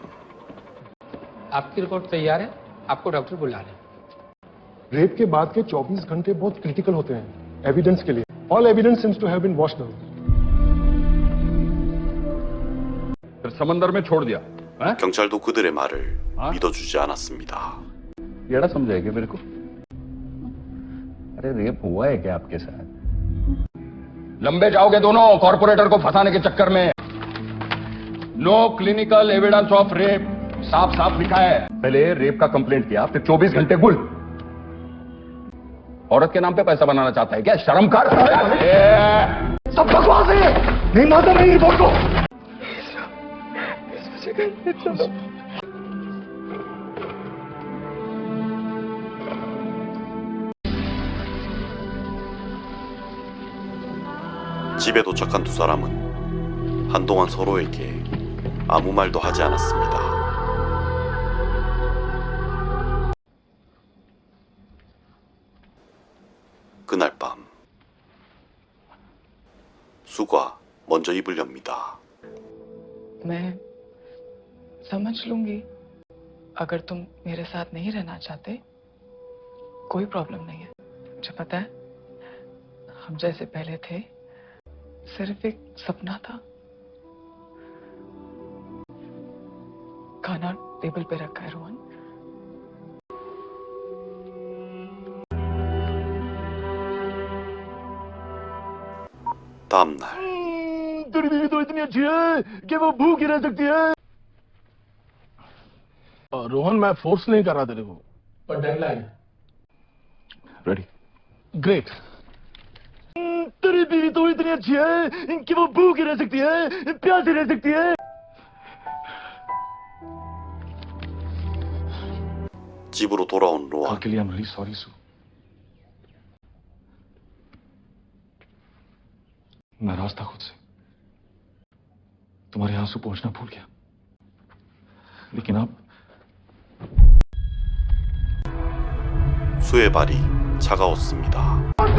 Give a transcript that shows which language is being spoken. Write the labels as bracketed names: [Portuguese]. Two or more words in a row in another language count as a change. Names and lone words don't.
[Hindi] आपकी रिपोर्ट तैयार है, आपको डॉक्टर बुला रहे हैं। रेप के बाद के 24 घंटे बहुत क्रिटिकल होते हैं एविडेंस के लिए। [English] All evidence seems to have been washed out. [Hindi] फिर समंदर में छोड़ दिया है? [Korean] 경찰도 그들의 말을 믿어주지 않았습니다. [Hindi] येड़ा समझाएगा मेरे को? अरे रेप हुआ है क्या आपके साथ? लंबे जाओगे दोनों कॉर्पोरेटर को फंसाने के चक्कर में। [English] no clinical evidence of rape, [Hindi] साफ साफ लिखा है। पहले रेप का कंप्लेंट किया, फिर 24 घंटे गुल। औरत के नाम पे पैसा बनाना चाहता है क्या? शर्म कर। सब बकवास है, नहीं मानता मेरी रिपोर्ट को। [Korean] 집에 도착한 두 사람은 한동안 서로에게 아무 말도 하지 않았습니다. 그날 밤 수가 먼저 입을 엽니다. [Hindi] मैं समझ लूंगी अगर तुम मेरे साथ नहीं रहना चाहते, कोई प्रॉब्लम नहीं है। मुझे पता है हम जैसे पहले थे सिर्फ एक सपना था। खाना टेबल पे रखा है रोहन। [Korean] 다음 날 [Hindi] तेरी बीवी तो इतनी अच्छी है कि वो भूख ही रह सकती है। रोहन, मैं फोर्स नहीं कर रहा तेरे को, पर डेडलाइन रेडी? ग्रेट। तेरी बीवी तो इतनी अच्छी है कि वो भूख ही रह सकती है, प्यासी रह सकती है। [Korean] 집으로 돌아온 로한. [Hindi] के लिए [English] I'm really sorry, [Hindi] सू। मैं रास्ता खुद से तुम्हारे आंसू पहुंचना भूल गया, लेकिन अब [Korean] 수의 발이 차가웠습니다.